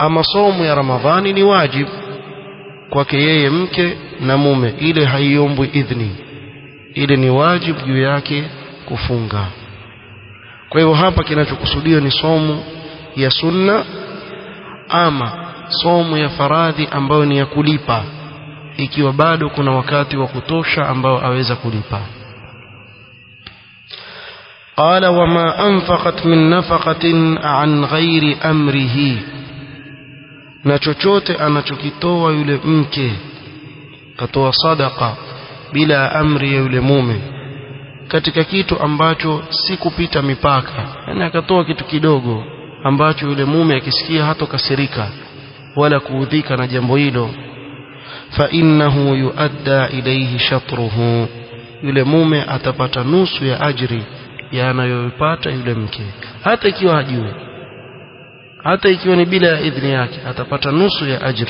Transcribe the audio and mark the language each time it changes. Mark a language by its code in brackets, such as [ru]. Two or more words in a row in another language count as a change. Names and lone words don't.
[sw] ama somo ya Ramadhani ni wajib kwake yeye mke na mume, ile haiombwi idhni, ile ni wajib juu yake kufunga. Kwa hivyo hapa kinachokusudiwa ni somo ya sunna ama somo ya faradhi ambayo ni ya kulipa, ikiwa bado kuna wakati wa kutosha ambao aweza kulipa. [ar] قال وما أنفقت من نفقة عن غير أمره, [sw] na chochote anachokitoa yule mke, katoa sadaka bila amri ya yule mume, katika kitu ambacho si kupita mipaka, yani akatoa kitu kidogo ambacho yule mume akisikia hatokasirika wala kuudhika na jambo hilo, [ar] فإنه يؤدى إليه شطره, [sw] yule mume atapata nusu ya ajri ya anayopata yule mke, hata ikiwa hajui, hata ikiwa ni bila idhni yake, atapata nusu ya ajri.